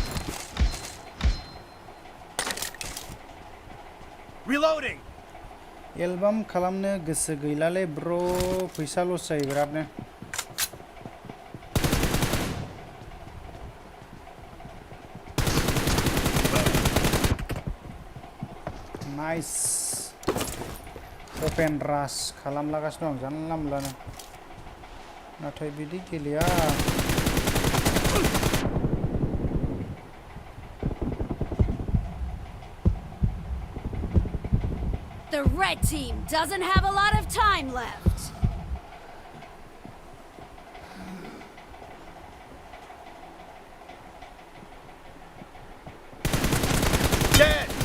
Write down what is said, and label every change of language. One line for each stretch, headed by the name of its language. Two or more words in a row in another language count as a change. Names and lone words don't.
English: Reloading!
Bodo: एलबाम खालामनो गोसो गैलालै ब्र फैसा लस जायो बिरादनो
English: nice open rush
Bodo: खालामलागासिनो दं जानला मोनलानो नाथाय बिदि गेलेया
English: The red team doesn't have a lot of time left. Dead!